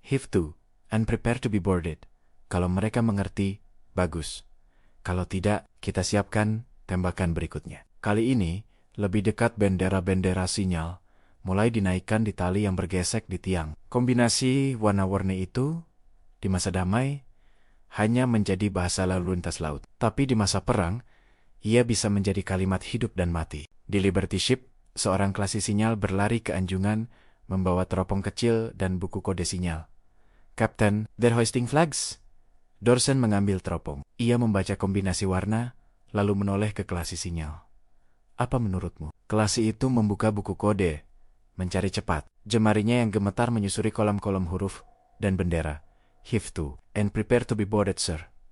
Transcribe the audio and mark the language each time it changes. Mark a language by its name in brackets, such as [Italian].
[English] Heave to, and prepare to be boarded. [Indonesian] Kalau mereka mengerti, bagus. Kalau tidak, kita siapkan tembakan berikutnya. Kali ini, lebih dekat bendera-bendera sinyal, mulai dinaikkan di tali yang bergesek di tiang. Kombinasi warna-warni itu, di masa damai, hanya menjadi bahasa lalu lintas laut. Tapi di masa perang, ia bisa menjadi kalimat hidup dan mati. Di Liberty Ship, seorang klasi sinyal berlari ke anjungan, membawa teropong kecil dan buku kode sinyal. [English] Captain, they're hoisting flags. [Indonesian] Dawson mengambil teropong. Ia membaca kombinasi warna, lalu menoleh ke klasi sinyal. Apa menurutmu? Klasi itu membuka buku kode, mencari cepat. Jemarinya yang gemetar menyusuri kolom-kolom huruf dan bendera. [English] Heave to, and prepare to be boarded, sir.